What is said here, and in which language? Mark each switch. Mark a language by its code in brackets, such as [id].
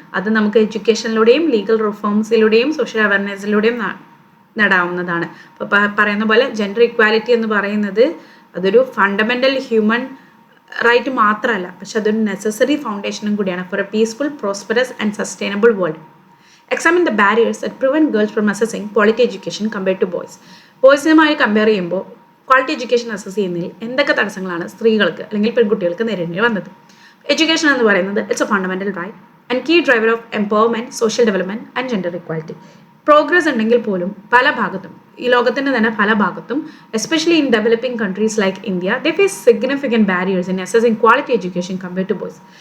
[ml] അത് നമുക്ക് എഡ്യൂക്കേഷനിലൂടെയും legal റിഫോംസിലൂടെയും social അവയർനെസ്സിലൂടെയും നേടാവുന്നതാണ്. അപ്പോൾ പറയുന്ന പോലെ ജെൻഡർ ഇക്വാലിറ്റി എന്ന് പറയുന്നത് അതൊരു ഫണ്ടമെൻ്റൽ ഹ്യൂമൻ റൈറ്റ് മാത്രമല്ല, പക്ഷെ അതൊരു നെസസറി ഫൗണ്ടേഷനും കൂടിയാണ് four A peaceful, prosperous and sustainable world. [en] Examine the barriers that prevent girls from accessing quality education compared to boys. [ml] ബോയ്സുമായി compare ചെയ്യുമ്പോൾ ക്വാളിറ്റി എഡ്യൂക്കേഷൻ അസസ് ചെയ്യുന്നതിൽ എന്തൊക്കെ തടസ്സങ്ങളാണ് സ്ത്രീകൾക്ക് അല്ലെങ്കിൽ പെൺകുട്ടികൾക്ക് നേരിടേണ്ടി വന്നത്? [en] Education എന്ന് പറയുന്നത് it's a fundamental right and key driver of empowerment, social development and gender equality. Progress ഉണ്ടെങ്കിൽ പോലും പല ഭാഗത്തും, ഈ ലോകത്തിൻ്റെ തന്നെ പല ഭാഗത്തും, especially in developing countries like India, they face significant barriers in accessing quality education compare to boys.